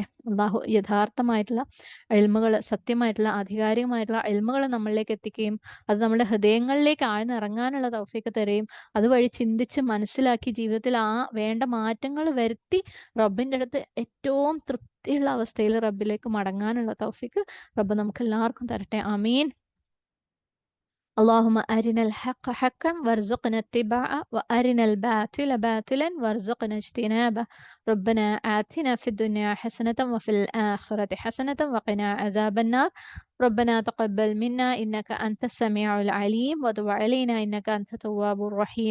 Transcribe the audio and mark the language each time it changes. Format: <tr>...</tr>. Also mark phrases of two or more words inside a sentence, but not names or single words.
<ml>അള്ളാഹു യഥാർത്ഥമായിട്ടുള്ള ഇൽമുകൾ, സത്യമായിട്ടുള്ള ആധികാരികമായിട്ടുള്ള ഇൽമുകൾ നമ്മളിലേക്ക് എത്തിക്കുകയും അത് നമ്മുടെ ഹൃദയങ്ങളിലേക്ക് ആഴ്ന്നിറങ്ങാനുള്ള തൗഫീക്ക് തരുകയും അതുവഴി ചിന്തിച്ച് മനസ്സിലാക്കി ജീവിതത്തിൽ ആ വേണ്ട മാറ്റങ്ങൾ വരുത്തി റബ്ബിന്റെ അടുത്ത് ഏറ്റവും തൃപ്തിയുള്ള അവസ്ഥയിൽ റബ്ബിലേക്ക് മടങ്ങാനുള്ള തൗഫീക്ക് റബ്ബ് നമുക്ക് എല്ലാവർക്കും തരട്ടെ. ആമീൻ.</ml> <ar>اللهم أرنا الحق حقا وارزقنا اتباعه وأرنا الباطل باطلا وارزقنا اجتنابه. ربنا آتنا في الدنيا حسنة وفي الآخرة حسنة وقنا عذاب النار. ربنا تقبل منا إنك أنت السميع العليم وتب علينا إنك أنت التواب الرحيم.</ar>